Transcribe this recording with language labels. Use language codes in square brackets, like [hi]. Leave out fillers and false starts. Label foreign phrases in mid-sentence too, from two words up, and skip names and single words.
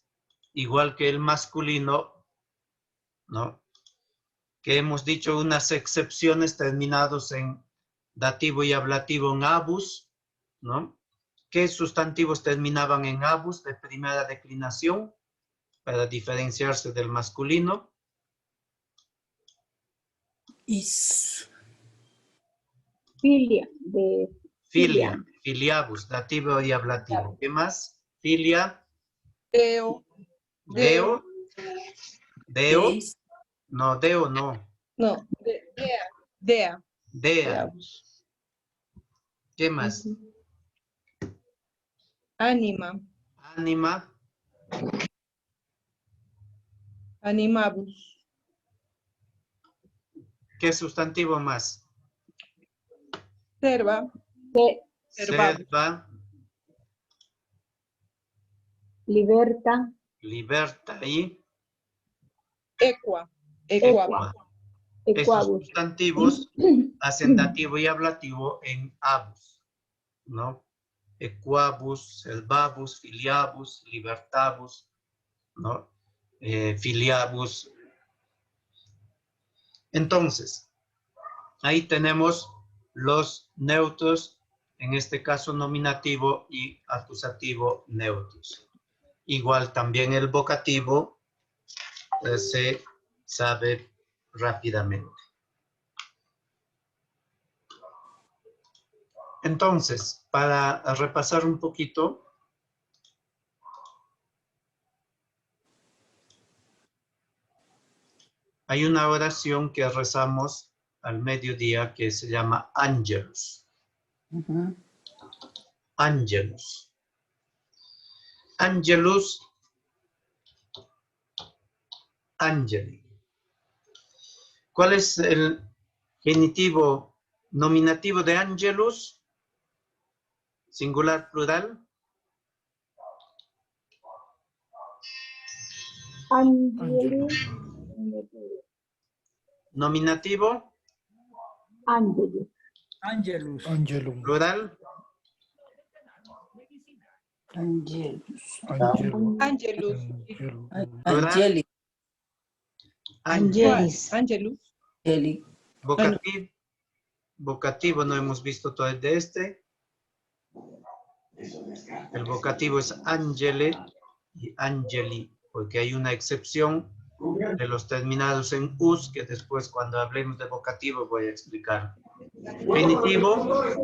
[es] Igual que el masculino, ¿no? Que hemos dicho unas excepciones terminados en dativo y ablativo en abus, ¿no? ¿Qué sustantivos terminaban en abus de primera declinación para diferenciarse del masculino? Is. Filia, de [la] Filia, filiabus, [es] dativo y ablativo. ¿Qué más? Filia, Deo. [la] deo, deo, Deis. [es] no, deo no, No, dea. Dea. dea. Deabus. ¿Qué más? Ujú. Anima. Anima, Animabus. ¿qué sustantivo más? Serva. que Servabus. Serva, liberta, liberta y [la] Equa. Equabus. equa. [es] Estos equabus. sustantivos hacen dativo y ablativo en abus, ¿no? [la] Equabus, servabus, filiabus, libertabus, ¿no? [es] Filiabus. Entonces, ahí tenemos los neutros, en este caso nominativo y acusativo neutros. Igual también el vocativo se sabe rápidamente. Entonces, para repasar un poquito, hay una oración que rezamos al mediodía que se llama Angelus. Ujú. [la] Angelus. Angelus, angeli. [es] ¿Cuál es el genitivo nominativo de angelus? Singular, plural. Angelus, Nominativo, Angelus, Angelus. plural. Angelus. Angelus. Angelic. Angelis. Angelus. Angelic. Vocativo. Vocativo no hemos visto todo el de este. El vocativo es angele y angeli, porque hay una excepción de los terminados en us, que después cuando hablemos de vocativo voy a explicar. Genitivo.